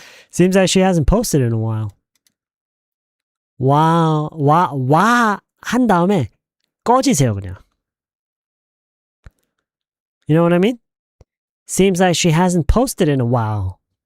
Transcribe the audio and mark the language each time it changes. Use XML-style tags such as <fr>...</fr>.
<en>Seems like she hasn't posted in a while.</en> <ko>와 한 다음에 꺼지세요 그냥.</ko> <en>You know what I mean? Seems like she hasn't posted in a while.</en>